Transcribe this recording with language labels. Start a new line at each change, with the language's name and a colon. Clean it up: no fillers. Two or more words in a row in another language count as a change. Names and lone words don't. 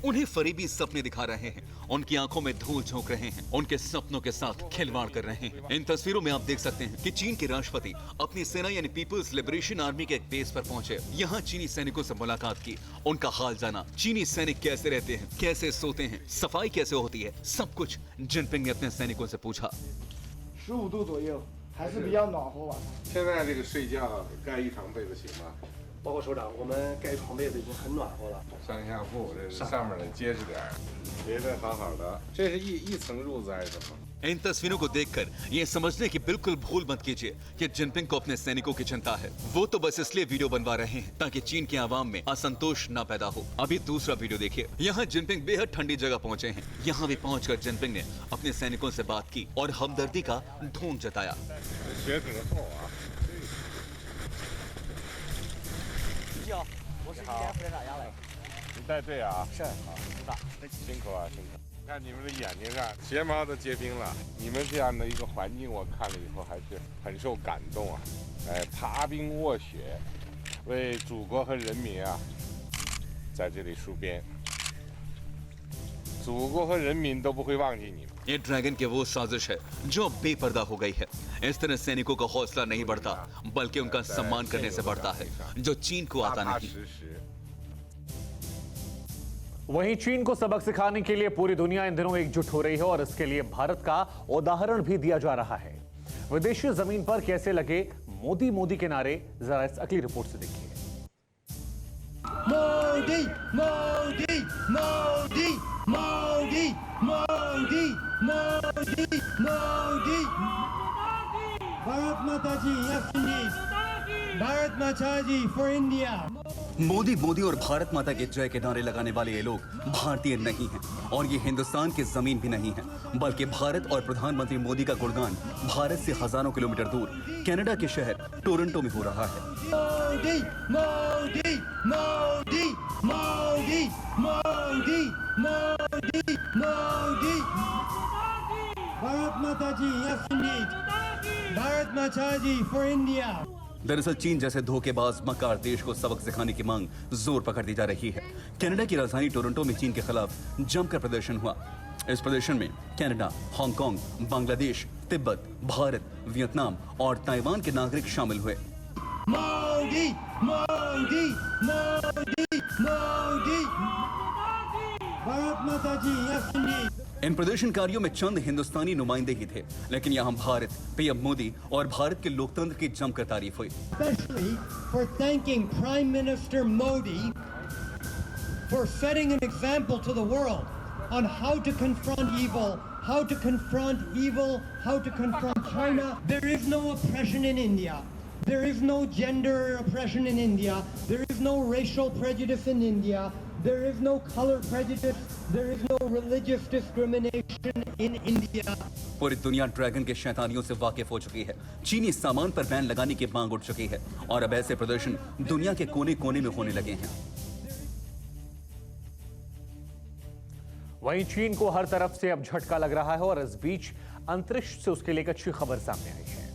Hindi: उन्हें फरेबी सपने दिखा रहे हैं, उनकी आंखों में धूल झोंक रहे हैं, उनके सपनों के साथ खिलवाड़ कर रहे हैं। इन तस्वीरों में आप देख सकते हैं कि चीन के राष्ट्रपति अपनी सेना यानी पीपल्स लिबरेशन आर्मी के एक बेस पर पहुंचे। यहाँ चीनी सैनिकों से मुलाकात की, उनका हाल जाना, चीनी सैनिक कैसे रहते हैं, कैसे सोते हैं, सफाई कैसे होती है, सब कुछ जिनपिंग ने अपने सैनिकों से पूछा।
Chinese: 15 度左右，还是比较暖和吧。现在这个睡觉盖一床被子行吗？报告首长，我们盖床被子已经很暖和了。上下铺这上面得结实点儿，别的好好的。这是一层褥子还是什么？
Hindi: इन तस्वीरों को देखकर ये समझने की बिल्कुल भूल मत कीजिए कि जिनपिंग को अपने सैनिकों की चिंता है। वो तो बस इसलिए वीडियो बनवा रहे हैं ताकि चीन के आवाम में असंतोष न पैदा हो। अभी दूसरा वीडियो देखिए। यहाँ जिनपिंग बेहद ठंडी जगह पहुँचे हैं। यहाँ भी पहुँचकर जिनपिंग ने अपने सैनिकों से बात की और हमदर्दी का ढोंग जताया।
Chinese: 血挺厚啊！我是今天副连长杨磊。你带队啊？是，知道。辛苦啊，辛苦。看你们的眼睛上睫毛都结冰了。你们这样的一个环境，我看了以后还是很受感动啊！爬冰卧雪，为祖国和人民啊，在这里戍边。祖国和人民都不会忘记你们。
Hindi: ये ड्रैगन की वो साजिश है जो अब बेपर्दा हो गई है। इस तरह सैनिकों का हौसला नहीं बढ़ता, बल्कि उनका सम्मान करने से बढ़ता है, जो चीन को आता नहीं। वहीं चीन को सबक सिखाने के लिए पूरी दुनिया इन दिनों एकजुट हो रही है और इसके लिए भारत का उदाहरण भी दिया जा रहा है। विदेशी जमीन पर कैसे लगे मोदी मोदी के नारे, जरा इस अगली रिपोर्ट से देखिए। मोदी मोदी मोदी मोदी मोदी मोदी मोदी। भारत माता जी,
English: yes indeed.
Hindi: भारत माता जी
English: for India.
Hindi: मोदी मोदी और भारत माता के जय के नारे लगाने वाले ये लोग भारतीय नहीं हैं और ये हिंदुस्तान की जमीन भी नहीं है, बल्कि भारत और प्रधानमंत्री मोदी का गुणगान भारत से हजारों किलोमीटर दूर कनाडा के शहर टोरंटो में हो रहा है। मोदी मोदी मोदी मोदी मोदी मोदी मोदी। भारत माता जी,
English: yes indeed.
Hindi: भारत माता जी
English: for India.
Hindi: दरअसल चीन जैसे धोखेबाज मक्कार देश को सबक सिखाने की मांग जोर पकड़ती जा रही है। कनाडा की राजधानी टोरंटो में चीन के खिलाफ जमकर प्रदर्शन हुआ। इस प्रदर्शन में कनाडा, हांगकांग, बांग्लादेश, तिब्बत, भारत, वियतनाम और ताइवान के नागरिक शामिल हुए। मोदी मोदी मोदी मोदी। भारत माता जी,
English: yes indeed.
Hindi: इन प्रदर्शनकारियों में चंद हिंदुस्तानी नुमाइंदे ही थे, लेकिन यहाँ भारत, पीएम मोदी और भारत के लोकतंत्र की जमकर तारीफ हुई।
English: Especially for thanking Prime Minister Modi for setting an example to the world on how to confront evil, how to confront China. There is no oppression in India. There is no gender oppression in India. There is no racial prejudice in India. There is no color prejudice. There is no religious discrimination in India.
Hindi: पूरी दुनिया ड्रैगन के शैतानियों से वाकिफ हो चुकी है। चीनी सामान पर बैन लगाने की मांग उठ चुकी है और अब ऐसे प्रदर्शन दुनिया के कोने कोने में होने लगे हैं। वहीं चीन को हर तरफ से अब झटका लग रहा है और इस बीच अंतरिक्ष से उसके लिए एक अच्छी खबर सामने आई है।